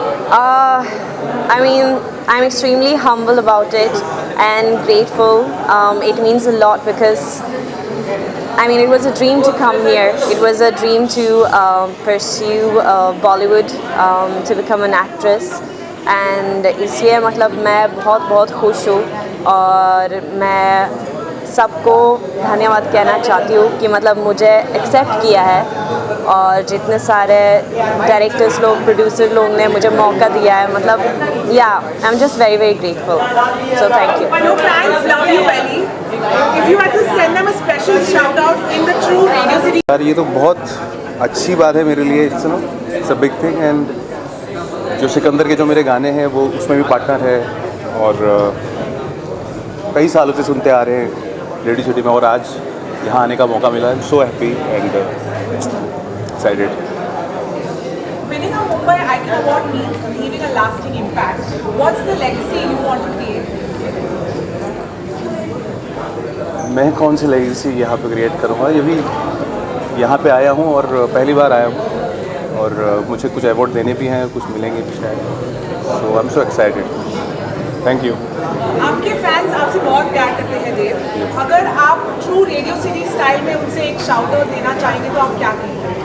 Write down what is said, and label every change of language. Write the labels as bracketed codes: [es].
[en] I mean, I'm extremely humble about it and grateful. It means a lot because, I mean, it was a dream to come here. It was a dream to pursue Bollywood, to become an actress. [hi] And इसलिए मतलब मैं बहुत खुश हूँ और मैं सबको धन्यवाद कहना चाहती हूँ कि मतलब मुझे एक्सेप्ट किया है और जितने सारे डायरेक्टर्स लोग, प्रोड्यूसर लोग ने मुझे मौका दिया है. [en] मतलब I am just very grateful. So thank you. Your fans love you, Ellie. If you had to send them a special shout out in the true Radio City [hi] यार ये तो बहुत अच्छी बात है मेरे लिए, [en] It's a big thing. [hi] And जो सिकंदर के जो मेरे गाने हैं वो उसमें भी पार्टनर है, और कई सालों से सुनते आ रहे हैं रेडियो सिटी में, और आज यहाँ आने का मौका मिला। [en] I am so happy and excited. winning a Mumbai Icon Award means leaving a lasting impact. What's the legacy you want to create? [hi] मैं कौन सी लेगेसी यहाँ पे क्रिएट करूँगा? ये भी यहाँ पे आया हूँ और पहली बार आया हूँ, और मुझे कुछ अवार्ड देने भी हैं, कुछ मिलेंगे भी शायद। [en] So I am so excited. Thank you. [hi] आपके फैंस आपसे बहुत प्यार करते हैं देव। अगर आप ट्रू रेडियो सिटी स्टाइल में उनसे एक शाउट आउट देना चाहेंगे तो आप क्या कहेंगे?